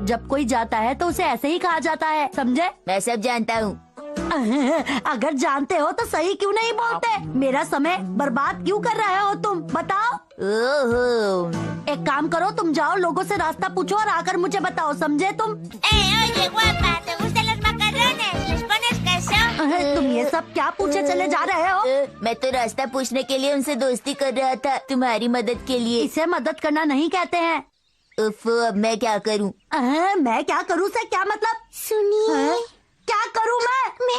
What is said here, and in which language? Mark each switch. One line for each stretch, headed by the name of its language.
Hindi: जब कोई जाता है तो उसे ऐसे ही कहा जाता है, समझे? मैं सब जानता हूँ। अगर जानते हो तो सही क्यों नहीं बोलते? मेरा समय बर्बाद क्यों कर रहे हो तुम? बताओ। ओहो, एक काम करो, तुम जाओ, लोगों से रास्ता पूछो और आकर मुझे बताओ, समझे तुम?
Spanish: oye guapa, ¿te gustan los macarrones? ¿Les pones queso?
Hindi: तुम ये सब क्या पूछे चले जा रहे हो? मैं तो रास्ता पूछने के लिए उनसे दोस्ती कर रहा था, तुम्हारी मदद के लिए। इसे मदद करना नहीं कहते हैं। उफ, अब मैं क्या करूँ? मैं क्या करूँ से क्या मतलब? सुनिए, क्या करूँ मैं?